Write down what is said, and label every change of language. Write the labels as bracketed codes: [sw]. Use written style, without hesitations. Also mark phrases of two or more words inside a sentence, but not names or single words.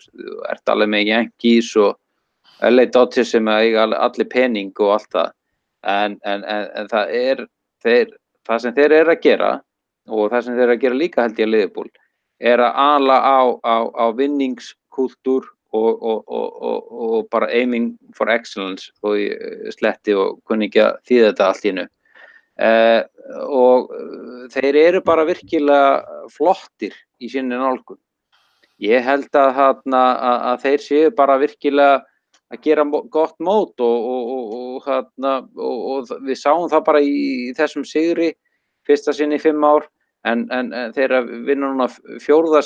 [is] Þú ert alveg með Yankees og LA Dodgers sem eiga allir pening og allt það en það sem þeir eru að gera og það sem þeir eru að gera líka held ég að Liverpool er að ala á vinningskultúr og bara [en] aiming for excellence [is] og sletti og kunni ekki að þýða þetta allt í einu. Og þeir eru bara virkilega flottir í sinni nálgun. Ég held að þeir séu bara virkilega að gera gott mót og við sáum það bara í þessum sigri fyrsta sinn í 5 ár en þeir vinna núna 4.